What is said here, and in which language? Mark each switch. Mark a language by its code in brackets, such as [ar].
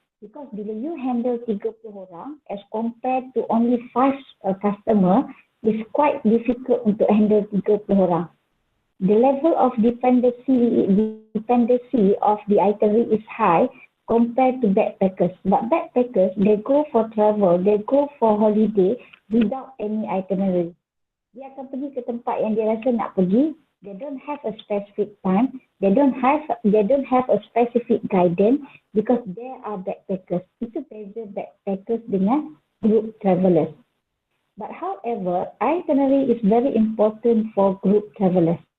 [en] Because bila you handle 30 orang as compared to only 5 customer, it's quite difficult [ms] untuk handle 30 orang. [en] The level of dependency of the itinerary is high compared to backpackers. But backpackers, they go for travel, they go for holiday without any itinerary. [ms] Dia akan pergi ke tempat yang dia rasa nak pergi. [en] They don't have a specific time. They don't have a specific guidance because they are backpackers. [ms] Itu beza backpackers dengan group travelers. [en] But however, itinerary is very important for group travelers.